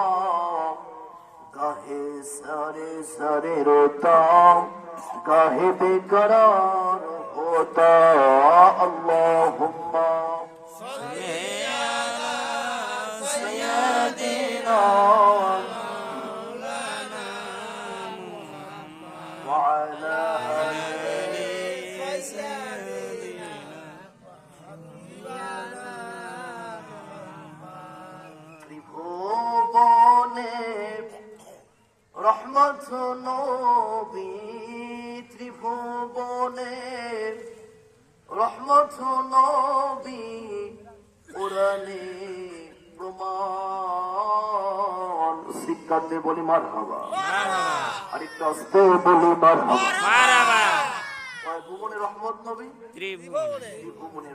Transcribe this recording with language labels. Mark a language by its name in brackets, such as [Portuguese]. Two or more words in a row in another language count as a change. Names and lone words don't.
[Urdu] گاہے سارے سارے روتا گاہے بے قرار ہوتا [Arabic] اللہم صلی علی سیدنا مولانا محمد وعلی آل سیدنا [Bangla] ত্রিভুবনে রহমত নবী ত্রিভুবনে রহমত নবী কোরআনে প্রমাণ শিক্ষার্থী বলি মারহাবা আরেকটু আস্তে বলি মারহাবা ভুবনে রহমত নবী ত্রিভুবনের